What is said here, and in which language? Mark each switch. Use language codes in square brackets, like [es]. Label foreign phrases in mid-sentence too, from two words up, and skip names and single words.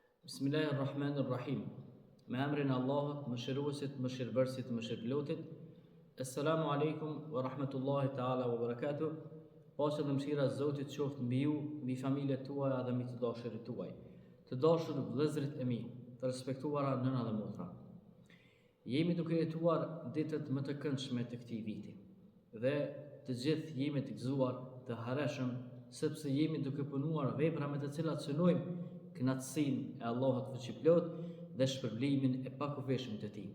[ar] بسم الله الرحمن الرحيم. [sq] Me emrin e Allahut, mëshiruesit, mëshirbërësit, mëshirëplotit. [ar] السلام عليكم ورحمة الله تعالى وبركاته. [sq] Paqja dhe mëshira e Zotit qoftë mbi ju, mbi familjet tuaja dhe mbi të dashurit tuaj. Të dashur vëllezërit e mi, të respektuara nëna dhe motra. Jemi duke jetuar ditët më të këndshme të këtij viti. Dhe të gjithë jemi të gëzuar, të hareshëm, sepse jemi duke punuar vepra me të cilat synojmë kënaqësinë e Allahut fuqiplot dhe shpërblimin e pakufishëm të Tij.